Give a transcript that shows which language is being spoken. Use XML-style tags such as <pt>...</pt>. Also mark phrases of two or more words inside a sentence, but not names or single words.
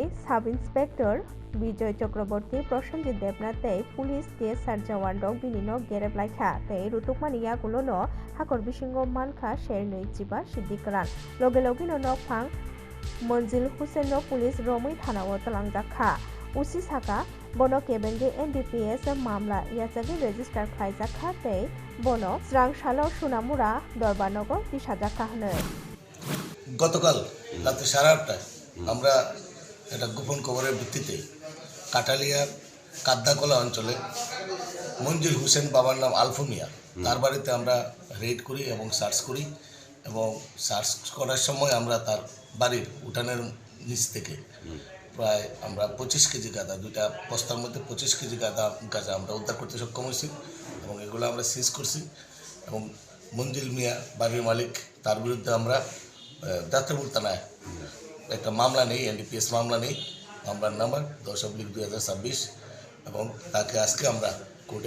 <trp>साब इन्सपेक्टर विजय चक्रवर्ती प्रसेनजित देबनाथ तै पुलिस के सार्जावान रक बिनिनो गेरेब लाइखा तै रुतुकमानि यागुलोनो हाकर बिसिंगो मानखा शेरनै जिबा सिद्धिकरान लगे लगेनो नकफां मन्जिल हुसेनो पुलिस रमै थानाव तलांजाखा उसी साका बनो केबेंगे NDPS मामला याचागे रेजिस्टार खालायजाखा तै बनो स्रांसालो सुनामुरा दरबारनगर दिसाजाखा हनै</trp> <bn>গতকাল রাতে 8:30টায় আমরা একটা গোপন খবরের ভিত্তিতে কাটালিয়ার কাদ্দাকলা অঞ্চলে মঞ্জুর হোসেন বাবার নাম আলফু মিয়া তার বাড়িতে আমরা রেড করি এবং সার্চ করি এবং সার্চ করার সময় আমরা তার বাড়ির উঠানের নিচ থেকে প্রায় আমরা 25 কেজি গাঁদা দুইটা বস্তার মধ্যে 25 কেজি গাঁজা আমরা উদ্ধার করতে সক্ষম হয়েছি এবং এগুলো আমরা সিজ করছি এবং মঞ্জুর মিয়া বাড়ির মালিক তার বিরুদ্ধে আমরা যাত্রাপুর থানায় একটা মামলা নেই NDPS মামলা নেই মামলার নাম্বার 10/2026 এবং তাকে আজকে আমরা কোর্টে</bn>